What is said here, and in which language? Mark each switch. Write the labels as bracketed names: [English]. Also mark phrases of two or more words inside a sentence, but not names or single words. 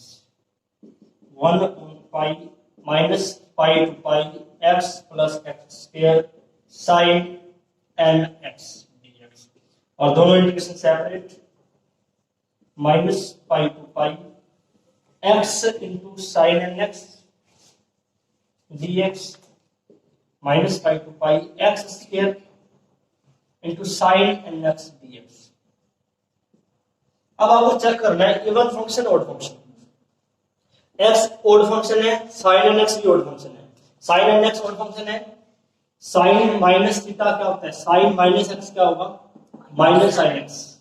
[English] 1 pi minus pi to pi x plus x square sin n x d x, [Hindi] और दोनों [English] integration separate, minus pi to pi x into sin n x dx minus pi to pi x square into sin nx dx। [Hindi] अब आपको चेक करना है [English] even function odd function. x odd function [Hindi] है, [English] sin nx [Hindi] भी [English] odd function [Hindi] है। [English] sin nx odd function [Hindi] है, [English] sin minus theta [Hindi] क्या होता है, [English] sin minus x [Hindi] क्या होगा, [English] minus sin x.